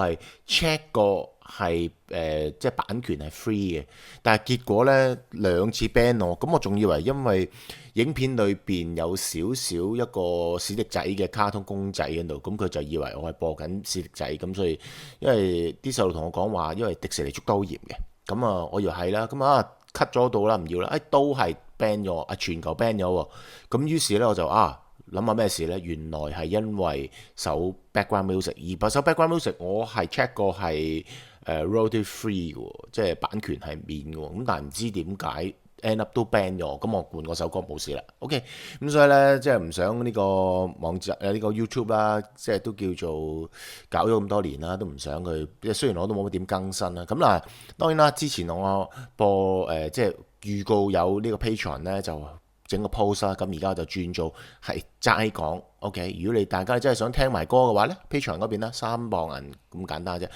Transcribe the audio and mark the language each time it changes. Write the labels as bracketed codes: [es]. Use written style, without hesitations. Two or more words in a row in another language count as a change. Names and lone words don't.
[yue] 係 check 過係即係版權係 free 嘅，但係結果呢兩次 ban 我，咁我仲以為因為影片裏邊有少少一個史迪仔嘅卡通公仔喺度，咁佢就以為我係播緊史迪仔，咁所以因為啲細路同我講話，因為迪士尼捉得好嚴嘅，咁啊我以為係啦，咁啊 cut 咗到啦，唔要啦，都係 ban 咗，全球 ban 咗喎，咁於是呢，我就諗下咩事呢？原來係因為首 [en] background music， [yue] 而首 [en] background music [yue] 我係 check 過係 [en] royalty free [yue] 嘅，即係版權係免嘅，咁但係唔知點解 [en] end up [yue] 都 ban 咗，咁我換嗰首歌冇事啦。OK，咁所以呢，即係唔想呢個網站呢個 YouTube 啦，即係都叫做搞咗咁多年啦，都唔想佢，即係雖然我都冇乜點更新啦。咁嗱，當然啦，之前我播即係預告有呢個 Patreon 呢，就整個 post 啦，咁而家就轉做係齋講。OK，如果大家真係想聽埋歌嘅話呢， Patreon 嗰邊啦，3磅銀咁簡單啫。